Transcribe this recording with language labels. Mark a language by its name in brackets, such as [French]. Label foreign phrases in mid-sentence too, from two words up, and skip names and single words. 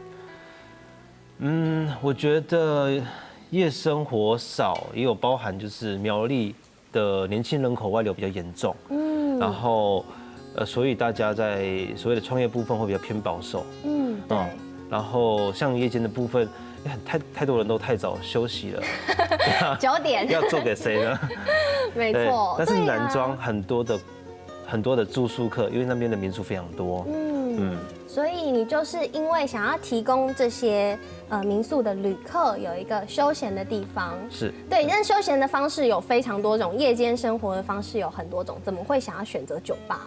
[Chinese] 我覺得夜生活少，也有包含就是苗栗的年輕人口外流比較嚴重，然後所以大家在所謂的創業部分會比較偏保守，然後像夜間的部分，太多人都太早休息了，9點要做給誰呢？沒錯，但是南莊很多的住宿客，因為那邊的民宿非常多，所以你就是因為想要提供這些民宿的旅客有一個休閒的地方，是對，但休閒的方式有非常多種，夜間生活的方式有很多種，怎麼會想要選擇酒吧？